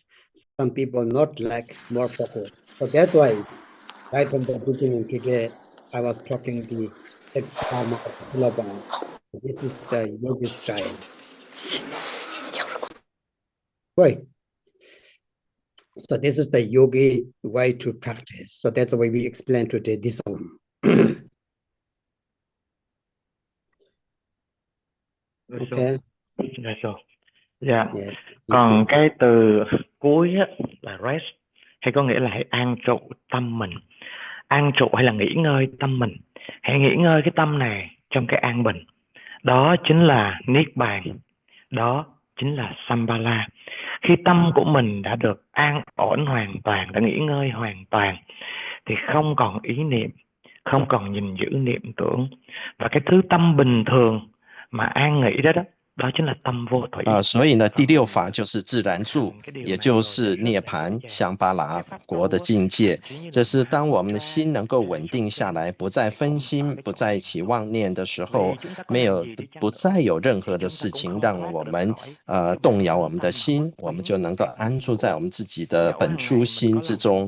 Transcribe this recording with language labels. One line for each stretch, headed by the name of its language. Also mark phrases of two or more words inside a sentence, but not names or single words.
English: Some people not like more focus. So that's why right from the beginning today, I was talking the Dharma of Lama. This is the yogi style. Wait. So this is the yogi way to practice. So that's why we explain today this one. Okay.
Vietnamese: Dạ. Yes. Còn cái từ cuối á, là rest, hay có nghĩa là hãy an trụ tâm mình. An trụ hay là nghỉ ngơi tâm mình. Hãy nghỉ ngơi cái tâm này trong cái an bình. Đó chính là Niết Bàn. Đó chính là Sambhala. Khi tâm của mình đã được an ổn hoàn toàn, đã nghỉ ngơi hoàn toàn, thì không còn ý niệm, không còn nhìn giữ niệm tưởng. Và cái thứ tâm bình thường mà an nghỉ đó đó chính là tâm vô thủy。
Chinese: 所以呢，第六法就是自然住，也就是涅槃香巴拉国的境界。这是当我们的心能够稳定下来，不再分心，不再起妄念的时候，不再有任何的事情让我们动摇我们的心，我们就能够安住在我们自己的本初心之中。